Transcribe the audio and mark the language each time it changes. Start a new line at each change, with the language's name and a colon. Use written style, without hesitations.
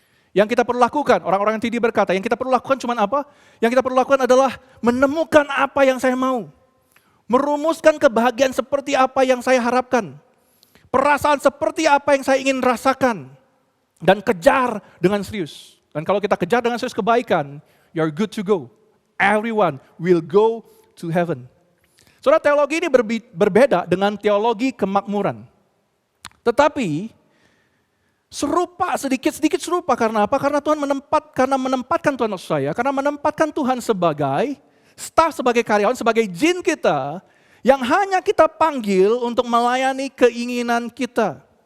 Indonesian: Yang kita perlu lakukan, orang-orang yang MTD berkata, yang kita perlu lakukan cuma apa? Yang kita perlu lakukan adalah menemukan apa yang saya mau. Merumuskan kebahagiaan seperti apa yang saya harapkan. Perasaan seperti apa yang saya ingin rasakan. Dan kejar dengan serius. Dan kalau kita kejar dengan serius kebaikan,
English: you're good to go. Everyone will go to heaven.
Indonesian: Saudara, teologi ini berbeda dengan teologi kemakmuran. Tetapi serupa, sedikit serupa. Karena apa? Karena Tuhan menempatkan Tuhan maksud saya, karena menempatkan Tuhan sebagai staf, sebagai karyawan, sebagai jin kita, yang hanya kita panggil untuk melayani keinginan kita.